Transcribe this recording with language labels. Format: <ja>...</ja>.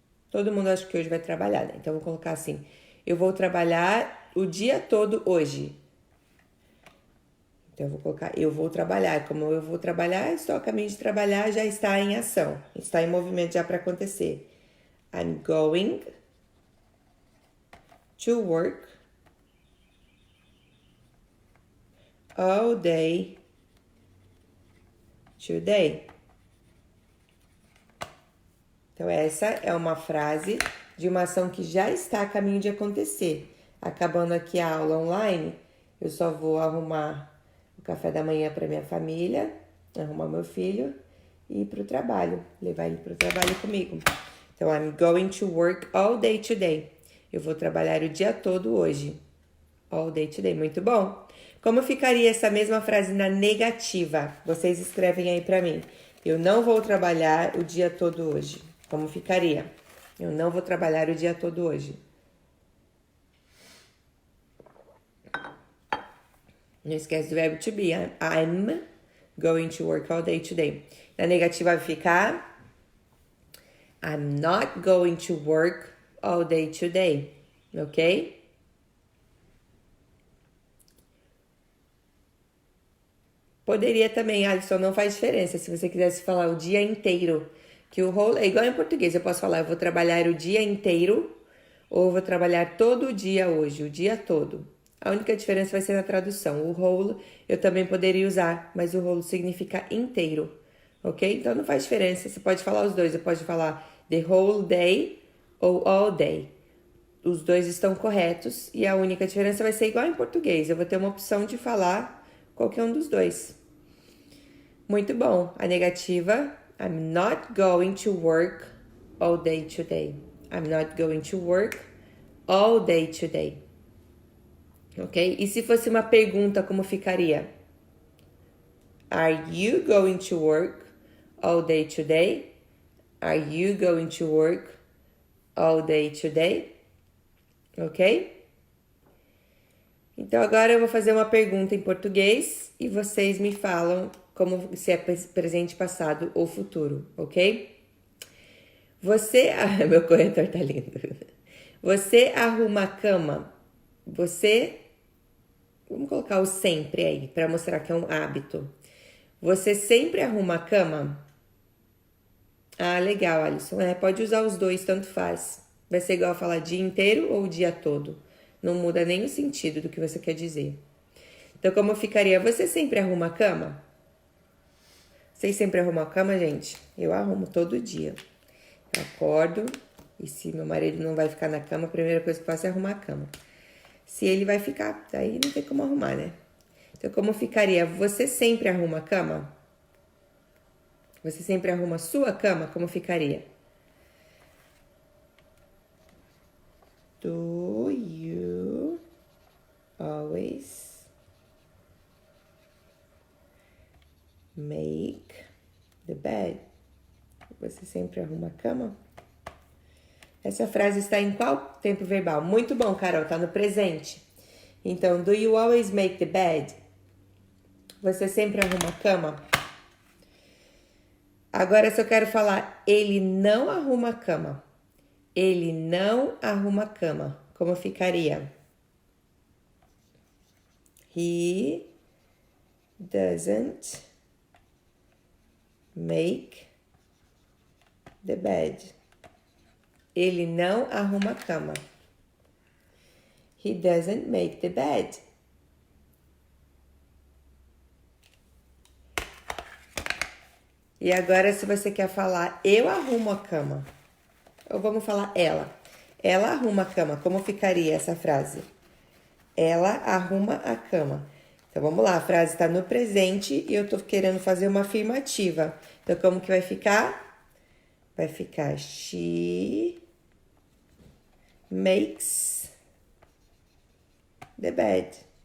<pt>Todo mundo acha que hoje vai trabalhar, né? Então, eu vou colocar assim. Eu vou trabalhar o dia todo hoje. Então, eu vou colocar eu vou trabalhar. Como eu vou trabalhar, estou a caminho de trabalhar, já está em ação. Está em movimento já para acontecer.</pt> <en>I'm going to work all day today.</en> <pt>Então, essa é uma frase de uma ação que já está a caminho de acontecer. Acabando aqui a aula online, eu só vou arrumar o café da manhã para minha família, arrumar meu filho e ir para o trabalho, levar ele para o trabalho comigo. Então,</pt> <en>I'm going to work all day today.</en> <pt>Eu vou trabalhar o dia todo hoje.</pt> <en>All day today,</en> <pt>muito bom. Como ficaria essa mesma frase na negativa? Vocês escrevem aí para mim. Eu não vou trabalhar o dia todo hoje. Como ficaria? Eu não vou trabalhar o dia todo hoje. Não esquece do verbo to be.</pt> <en>I'm going to work all day today.</en> <pt>Na negativa vai ficar</pt> <en>I'm not going to work all day today. Ok?</en> <pt>Poderia também, Alisson, não faz diferença. Se você quisesse falar o dia inteiro, que o whole é igual em português. Eu posso falar, eu vou trabalhar o dia inteiro ou eu vou trabalhar todo o dia hoje, o dia todo. A única diferença vai ser na tradução. O whole eu também poderia usar, mas o whole significa inteiro, ok? Então não faz diferença. Você pode falar os dois. Você pode falar</pt> <en>the whole day</en> <pt>ou</pt> <en>all day.</en> <pt>Os dois estão corretos e a única diferença vai ser igual em português. Eu vou ter uma opção de falar qualquer um dos dois. Muito bom. A negativa,</pt> <en>I'm not going to work all day today. I'm not going to work all day today. Ok?</en> <pt>E se fosse uma pergunta, como ficaria?</pt> <en>Are you going to work all day today? Are you going to work all day today? Ok?</en> <pt>Então agora eu vou fazer uma pergunta em português e vocês me falam como se é presente, passado ou futuro, ok? Você... Ah, meu corretor tá lindo. Você arruma a cama? Você... Vamos colocar o sempre aí, para mostrar que é um hábito. Você sempre arruma a cama? Ah, legal, Alisson. Pode usar os dois, tanto faz. Vai ser igual a falar dia inteiro ou dia todo. Não muda nem o sentido do que você quer dizer. Então, como ficaria? Você sempre arruma a cama? Vocês sempre arrumam a cama, gente? Eu arrumo todo dia. Eu acordo e se meu marido não vai ficar na cama, a primeira coisa que eu faço é arrumar a cama. Se ele vai ficar, aí não tem como arrumar, né? Então, como ficaria? Você sempre arruma a cama? Você sempre arruma a sua cama? Como ficaria?</pt> <en>Do you always make the bed?</en> <pt>Você sempre arruma a cama? Essa frase está em qual tempo verbal? Muito bom, Carol, está no presente. Então,</pt> <en>do you always make the bed?</en> <pt>Você sempre arruma a cama? Agora, se eu quero falar, ele não arruma a cama. Ele não arruma a cama. Como ficaria?</pt> <en>He doesn't make the bed.</en> <pt>Ele não arruma a cama.</pt> <en>He doesn't make the bed.</en> <pt>E agora, se você quer falar, eu arrumo a cama. Ou vamos falar ela. Ela arruma a cama. Como ficaria essa frase? Ela arruma a cama. Então, vamos lá. A frase está no presente e eu tô querendo fazer uma afirmativa. Então, como que vai ficar? Vai ficar</pt> <en>she makes the bed.</en>